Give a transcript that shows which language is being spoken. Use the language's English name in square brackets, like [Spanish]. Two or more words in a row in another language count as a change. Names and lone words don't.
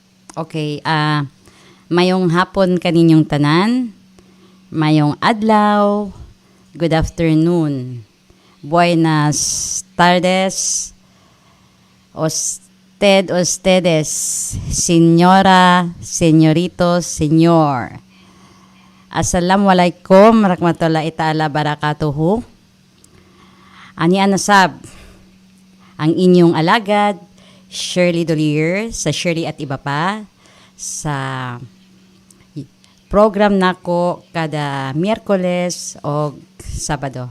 [Cebuano] Okay, mayong hapon kaninyong tanan, mayong adlaw, [English] good afternoon, [Spanish] buenas tardes, ustedes, señora, señoritos, señor. [Arabic] السلام عليكم ورحمة الله تعالى بركاته. [Cebuano] Ani anasab, ang inyong alagad, Shirley Doller sa Shirley ATBP sa program nako kada Miyerkules o Sabado.